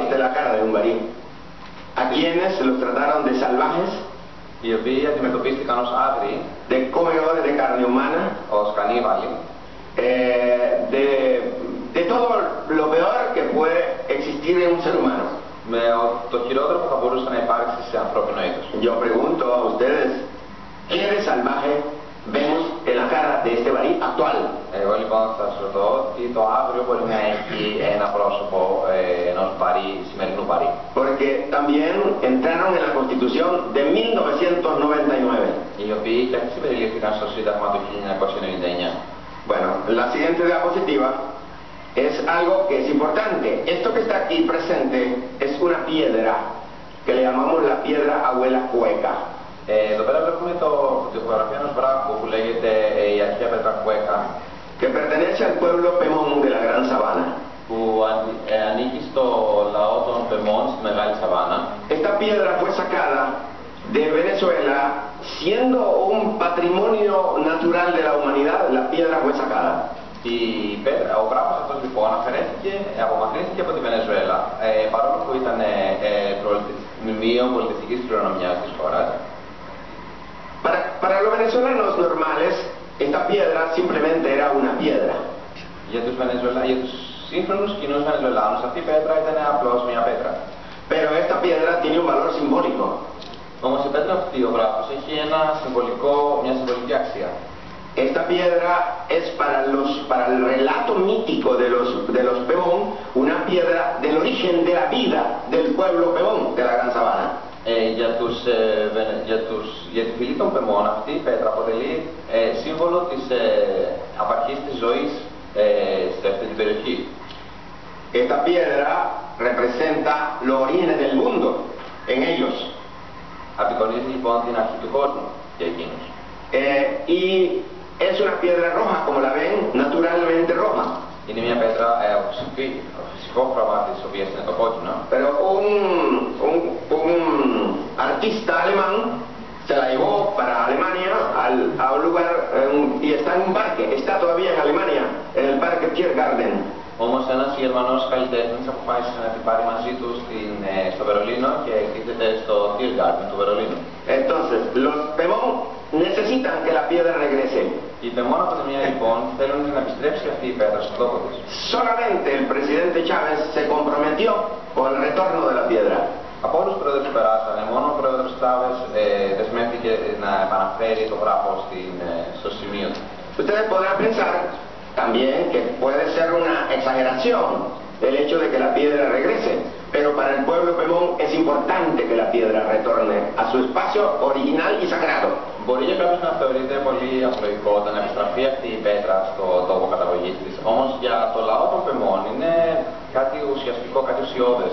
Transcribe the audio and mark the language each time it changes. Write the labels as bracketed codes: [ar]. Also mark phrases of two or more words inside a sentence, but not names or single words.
[es] Esta es la cara de un barí. A quienes los trataron de salvajes, [el] οι οποίοι αντιμετωπίστηκαν ως άγριοι, [es] de comedores de carne humana, [el] ως κανίβαλοι, [es] de todo lo peor que puede existir en un ser humano. [el] με το χειρότερο που θα μπορούσε να υπάρξει σε ανθρώπινο είδος. [es] Yo pregunto a ustedes, ¿qué de salvaje vemos en la cara de este barí actual? [el] Εγώ λοιπόν θα σας ρωτώ ότι το αύριο μπορεί να έχει ένα πρόσωπο ενός Barí, σημερινού Barí. [es] Porque también entraron en la Constitución de 1999. [el] Οι οποίοι και αυτοί συμπεριλήφθηκαν στο Σύνταγμα του 1999. [es] Bueno, la siguiente diapositiva es algo que es importante. Esto que está aquí presente es una piedra que le llamamos la piedra abuela Cueca. [el] Εδώ πέρα βλέπουμε τη φωτογραφία ενός βράχου που λέγεται η αρχαία πέτρα Κουέκα, [es] que pertenece al pueblo Pemón de la Gran Sabana. [el] που ανήκει στο λαό των Πεμών στη Μεγάλη Σαβάνα. [es] Esta piedra fue sacada de Venezuela, siendo un patrimonio natural de la humanidad, la piedra fue sacada. [el] Ο βράχος αυτός λοιπόν απομακρύνθηκε από τη Βενεζουέλα, παρόλο που ήταν μνημείο πολιτιστικής κληρονομιάς της χώρας. [es] para los venezolanos normales, esta piedra simplemente era una piedra. [el] Για τους σύγχρονους κοινούς Βενεζουελάνους αυτή η πέτρα ήταν απλώς μια πέτρα. [es] Pero esta piedra tiene un valor simbólico. [el] Όμως η πέτρα αυτή, ο βράχος, έχει μια συμβολική αξία. [es] Esta piedra es para el relato mítico de los Pemón, una piedra del origen de la vida del pueblo Pemón, de la Gran Sabana. [el] Για τη φυλή των Πεμών αυτή η πέτρα αποτελεί σύμβολο της απαρχής της ζωής σε αυτή την περιοχή. [es] Esta piedra representa los orígenes del mundo en ellos. [el] Απεικονίζει λοιπόν την αρχή του κόσμου για εκείνους. [es] Y es una piedra roja, como la ven, naturalmente roja. [el] Είναι μια πέτρα φυσικό χρώμα της οποίας είναι το κόκκινο. [es] Pero un artista alemán se la llevó para Alemania a un lugar y está en un parque, está todavía en Alemania, en el parque Tiergarten. [el] Όμως ένας Γερμανός καλλιτέχνης αποφάσισε να την πάρει μαζί του στο Βερολίνο και εκτίθεται στο Tiergarten του Βερολίνου. [es] Entonces, los Pemón necesitan que la piedra regrese. [el] Οι Πεμών από τη μία λοιπόν θέλουν να επιστρέψει αυτή η πέτρα στον τόπο της. [es] Solamente el presidente Chávez se comprometió con el retorno de la piedra. [el] Από όλους τους πρόεδρους που περάσανε, μόνο ο πρόεδρος Chávez δεσμεύτηκε να επαναφέρει το βράχο στο σημείο του. [es] Ustedes podrán pensar también que puede ser una exageración el hecho de que la piedra regrese, pero para el pueblo Pemón es importante que la piedra retorne a su espacio original y sagrado. [el] Μπορεί για κάποιους να θεωρείται πολύ απλοϊκό το να επιστραφεί αυτή η πέτρα στο τόπο καταγωγής της, όμως για το λαό των Πεμών είναι κάτι ουσιαστικό, κάτι ουσιώδες.